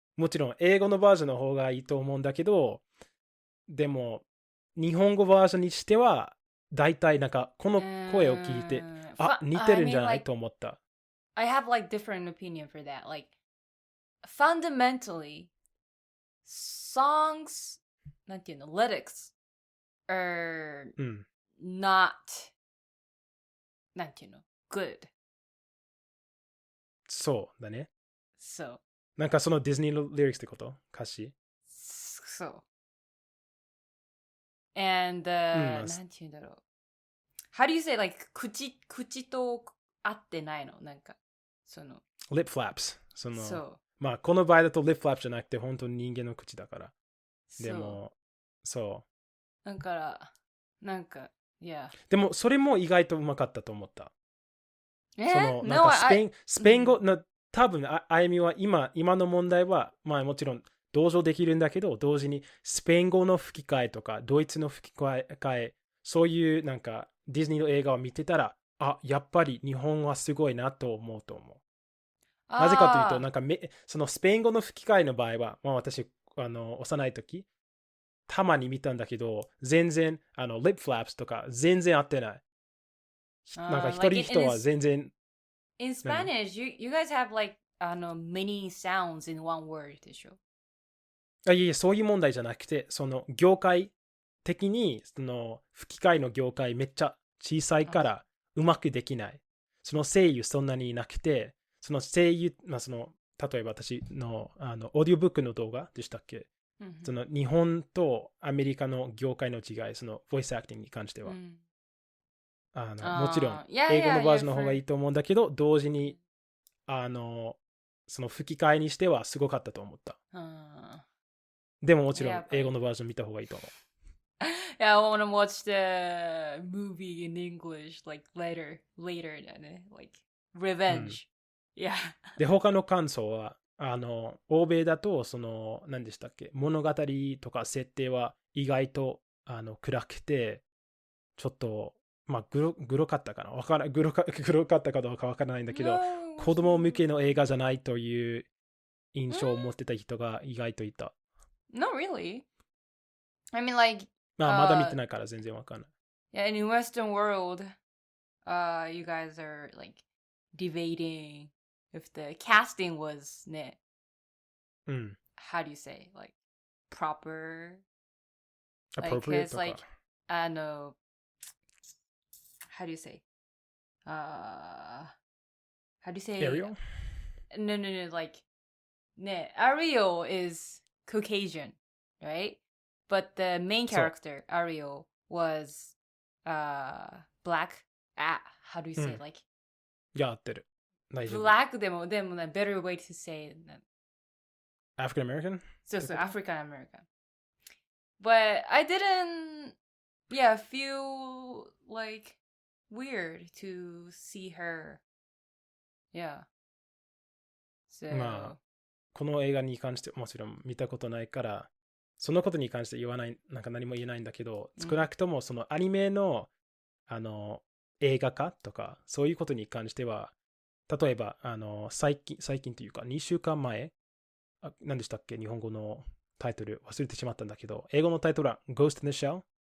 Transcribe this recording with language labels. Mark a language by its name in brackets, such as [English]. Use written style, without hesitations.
[Japanese] もちろん英語のバージョンの方がいいと思うんだけど、でも日本語バージョンにしては大体なんかこの声を聞いて、似てるんじゃないと思った。 [English] I have like different opinion for that. Like fundamentally, songs, [Japanese] なんていうの、 [English] lyrics are not なんていうの、good. [Japanese] そうだね。そう。なんかディズニーのリリックスってこと歌詞そう。 [English] And, [Japanese] なんていうんだろう。 [English] How do you say, like, [Japanese] 口と合ってないのなんか、 [English] lip flaps。 [Japanese] そう。この場合だと lip flap じゃなくて、本当に人間の口だから。でも、そう。だから、なんか、yeah。でも、それも意外とうまかったと思った。なんかスペイン語の、多分、あゆみは今の問題は、もちろん同情できるんだけど、同時にスペイン語の吹き替えとか、ドイツの吹き替え、そういうなんかディズニーの映画を見てたら、やっぱり日本はすごいなと思うと思う。なぜかというと、なんかスペイン語の吹き替えの場合は、私、幼い時、たまに見たんだけど、全然、lip flaps とか全然合ってない。なんか一人は全然。 [English] In Spanish, you guys have like many sounds in one word [Japanese] でしょいや、そういう問題じゃなくて、その業界的に、その吹き替えの業界めっちゃ小さいからうまくできない。その声優そんなにいなくて、その声優、その例えば私のオーディオブックの動画でしたっけ、その日本とアメリカの業界の違い、そのボイスアクティングに関しては。もちろん英語のバージョンの方がいいと思うんだけど、同時にその吹き替えにしてはすごかったと思った。でももちろん英語のバージョン見た方がいいと思う。 [English] Yeah, I want to watch the movie in English like later, like Revenge. Yeah. [Japanese] で、他の感想は、欧米だと、その、何でしたっけ、物語とか設定は意外と暗くて、ちょっと、まあ、グロかったかな、グロかったかどうかわからないんだけど、子供向けの映画じゃないという印象を持ってた人が意外といた。 [English] Not really. I mean, like, [Japanese] まだ見てないから全然わかんない。 [English] Yeah, in Western world, you guys are like debating if the casting was how do you say, like proper, appropriate, like no, how do you say, how do you say Ariel? No, like Ariel is Caucasian, right? But the main character, Ariel, was black. How do you say, like? [Japanese] いや、合ってる。大丈夫。 [English] Black [Japanese] でも [English] better way to say African American? [Japanese] そう、 [English] African American. But I didn't, feel like weird to see her. Yeah. So. [Japanese] まあ、この映画に関してもちろん見たことないから、そのことに関して言わない、なんか何も言えないんだけど、少なくともそのアニメの、映画化とか、そういうことに関しては、例えば、最近というか、2週間前、何でしたっけ、日本語のタイトル忘れてしまったんだけど、英語のタイトルは Ghost in the Shell。